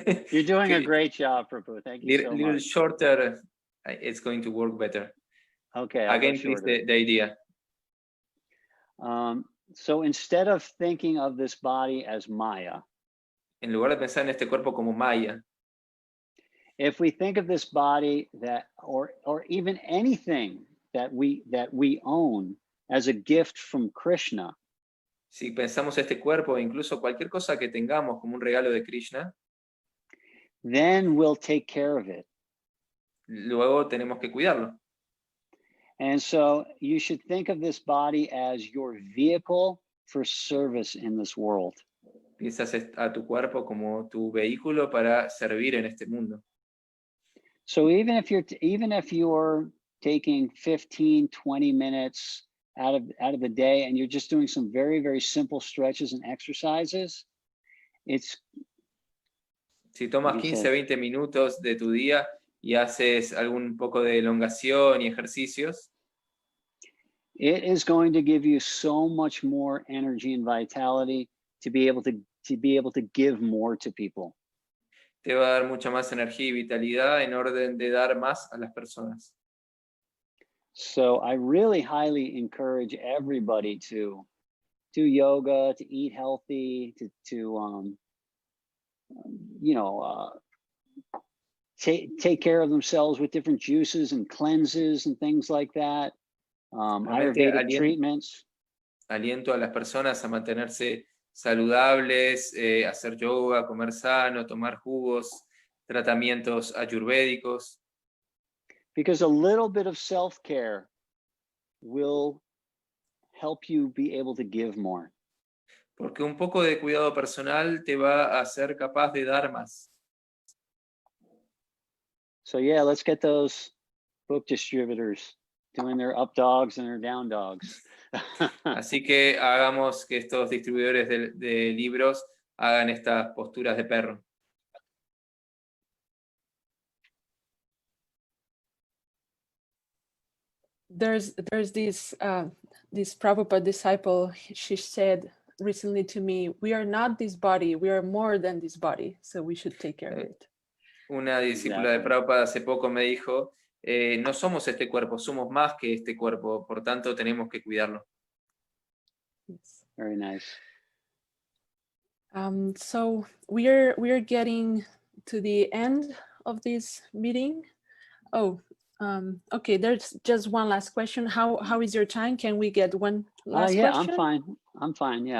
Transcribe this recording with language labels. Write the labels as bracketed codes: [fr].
[en] You're doing a great job, Prabhu. Thank you so much. Little shorter, it's going to work better. Okay. Again, please, the idea. So instead of thinking of this body as Maya, [es] en lugar de pensar en este cuerpo como Maya, [en] if we think of this body that, or even anything that we own as a gift from Krishna, [es] si pensamos este cuerpo, incluso cualquier cosa que tengamos como un regalo de Krishna, [en] then we'll take care of it. [es] Luego tenemos que cuidarlo. [en] And so you should think of this body as your vehicle for service in this world. [es] Piensas a tu cuerpo como tu vehículo para servir en este mundo. [en] So even if you're taking 15, 20 minutes out of the day and you're just doing some very, very simple stretches and exercises, [es] si tomas 15, 20 minutos de tu día y haces algún poco de elongación y ejercicios, [en] it is going to give you so much more energy and vitality to be able to give more to people. [es] Te va a dar mucha más energía y vitalidad en orden de dar más a las personas. [en] So I really highly encourage everybody to do yoga, to eat healthy, to take care of themselves with different juices and cleanses and things like that. Ayurvedic treatments. [es] aliento a las personas a mantenerse saludables, hacer yoga, comer sano, tomar jugos, tratamientos ayurvédicos. [en] Because a little bit of self-care will help you be able to give more. [es] Porque un poco de cuidado personal te va a hacer capaz de dar más. [en] So yeah, let's get those book distributors doing their up dogs and their down dogs. [es] Así que hagamos que estos distribuidores de libros hagan estas posturas de perro. [en] There's this Prabhupada disciple, she said recently to me, we are not this body, we are more than this body, so we should take care of it. [es] Una discípula de Prabhupada hace poco me dijo, no somos este cuerpo, somos más que este cuerpo, por tanto tenemos que cuidarlo. [en] Yes. Very nice. So we are getting to the end of this meeting. Oh, okay, there's just one last question. How is your time? Can we get one last Yeah, question? I'm fine, yeah.